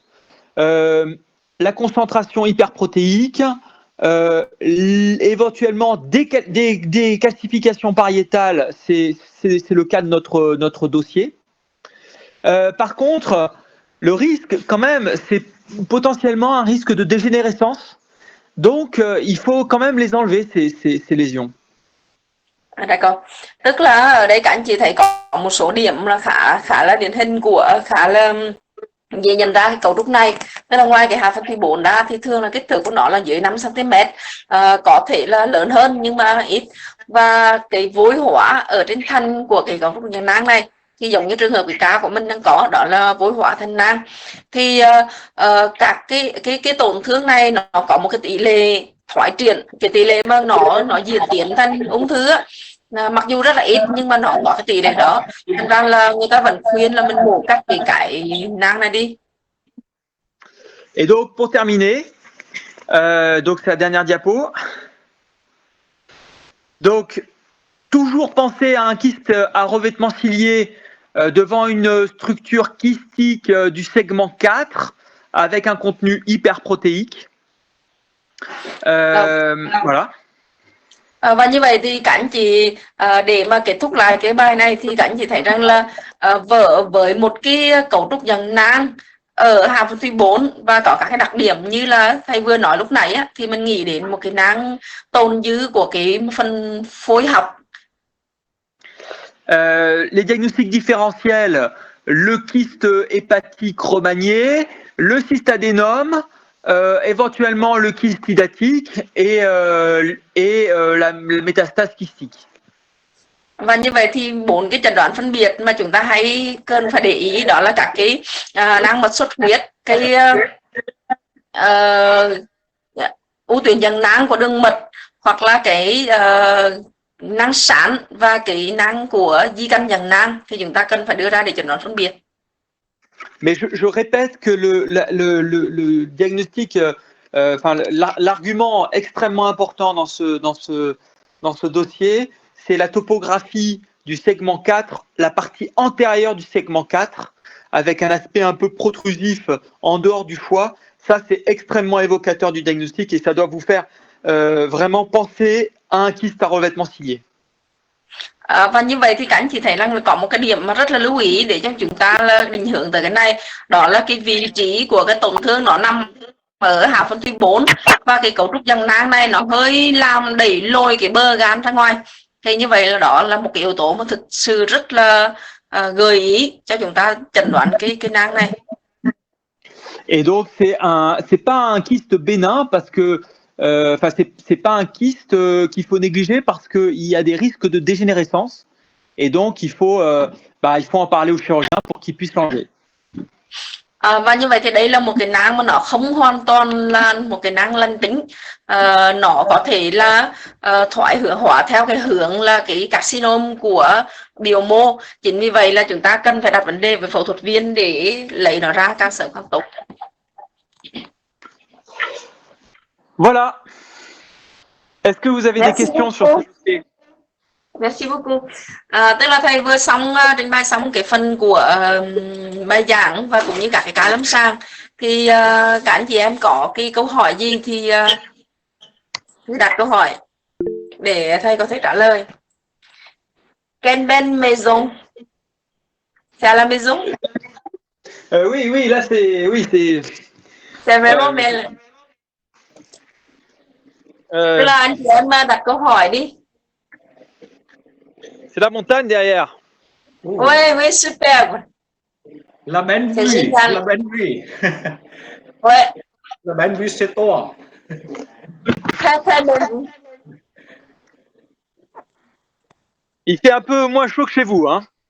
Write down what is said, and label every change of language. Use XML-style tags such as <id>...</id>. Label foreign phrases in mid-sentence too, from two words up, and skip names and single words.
<fr>La concentration hyperprotéique, éventuellement des calcifications pariétales, c'est le cas de notre dossier. Par contre, le risque quand même, c'est potentiellement un risque de dégénérescence. Donc, il faut quand même les enlever, ces lésions. D'accord.</fr> <vi>Tức là ở đây các anh chị thấy có một số điểm là khá là điển hình của khá là dễ nhận ra cái cấu trúc này. Tức là ngoài cái hạ phân thủy 4 ra thì thường là kích thước của nó là dưới 5 cm, có thể là lớn hơn nhưng mà ít. Và cái vối hóa ở trên thân của cái cấu trúc dạng nang này thì giống như trường hợp cái ca của mình đang có, đó là vối hóa thành nang. Thì các cái tổn thương này nó có một cái tỷ lệ thoái triển, cái tỷ lệ mà nó diễn tiến thành ung thư á, mặc dù rất là ít nhưng mà nó có cái tỷ lệ đó. Thành ra là người ta vẫn khuyên là mình mổ cắt cái nang này đi.</vi> <fr>Et donc, pour terminer, donc c'est la dernière diapo. Donc, toujours penser à un kyste à revêtement cilié devant une structure kystique du segment 4 avec un contenu hyperprotéique. Voilà.</fr> <vi>Và như vậy thì các anh chị để mà kết thúc lại cái bài này thì các anh chị thấy rằng là với một cái cấu trúc dạng nang ở hạ phân thủy 4 và có các cái đặc điểm như là thầy vừa nói lúc nãy á, thì mình nghĩ đến một cái nang tồn dư của cái phần phối học.</vi> <fr>Les diagnostics différentiels, le kyste hépatique remanié, le cystadénome, éventuellement le kyste hydatique et la métastase kystique.</fr> <vi>Và như vậy thì 4 cái chẩn đoán phân biệt mà chúng ta hay cần phải để ý đó là các cái nang mật xuất huyết, cái u tuyến dạng nang của đường mật, hoặc là cái nang sán và cái nang của di căn dạng nang thì chúng ta cần phải đưa ra để chẩn đoán phân biệt.</vi> <fr>Mais je répète que le diagnostic, l'argument extrêmement important dans ce dossier, c'est la topographie du segment 4, la partie antérieure du segment 4, avec un aspect un peu protrusif en dehors du foie. Ça, c'est extrêmement évocateur du diagnostic et ça doit vous faire vraiment penser à un kyste à revêtement cilié.</fr> <vi>Và như vậy thì các anh chị thấy rằng có một cái điểm mà rất là lưu ý để cho chúng ta là định hướng tới cái này, đó là cái vị trí của cái tổn thương nó nằm ở hạ phân thủy 4 và cái cấu trúc dạng nang này nó hơi làm đẩy lôi cái bờ gan ra ngoài. Thì như vậy là đó là một cái yếu tố mà thực sự rất là gợi ý cho chúng ta chẩn đoán cái nang này.</vi> <fr>Et donc c'est pas un kyste bénin parce que c'est pas un kyste qu'il faut négliger parce qu'il y a des risques de dégénérescence et donc il faut en parler au chirurgien pour qu'il puisse l'enlever.</fr> <vi>Và như vậy thì đây là một cái nang mà nó không hoàn toàn là một cái nang lành tính, nó có thể là thoái hóa theo cái hướng là cái carcinoma của biểu mô. Chính vì vậy là chúng ta cần phải đặt vấn đề với phẫu thuật viên để lấy nó ra càng sớm càng tốt.</vi> <fr>Voilà. Est-ce que vous avez des questions sur ce dossier? Merci beaucoup.</fr> <vi>Tức là thầy vừa trình bày xong cái phần của bài giảng và cũng như các cái ca lâm sàng. thì các anh chị em có cái câu hỏi gì thì đặt câu hỏi để thầy có thể trả lời.</vi> <fr>Quelle belle maison. C'est à la maison. Oui, oui, là c'est, oui, C'est vraiment belle.</fr> <vi>Tức là anh chị em đặt câu hỏi đi.</vi> <fr>c'est la montagne derrière. Oui, oui, superbe. La belle C'est vue, génial. la belle vue. Ouais, La belle vue, c'est toi. très très belle. Il fait un peu moins chaud que chez vous, hein.</fr>